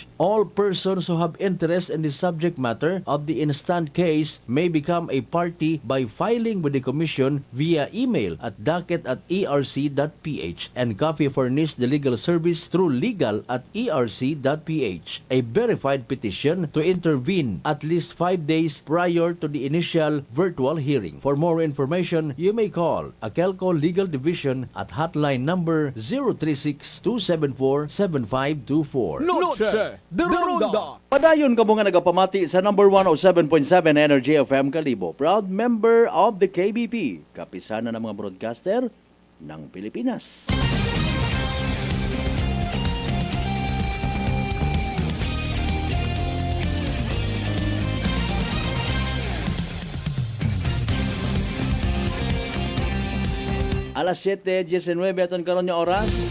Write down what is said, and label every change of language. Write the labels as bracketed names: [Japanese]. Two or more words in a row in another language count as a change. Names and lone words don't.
[English] All persons who have interest in the subject matter of the instant case may become a party by filing with the Commission via email at docket@erc.ph and copy furnish the legal service through legal@erc.ph. A verified petition to intervene at least 5 days prior to the initial virtual hearing. For more information, you may call AKELCO Legal Division at hotline number 036-274-7524. Noche de Ronda. [Hiligaynon] Padayon ka mo nga nagapamati sa number 107.7 Energy FM Kalibo. [English] Proud member of the KBP, [Filipino] kapisanan ng mga broadcaster ng Pilipinas. [Hiligaynon] Alas 7:19 aton karon nga oras.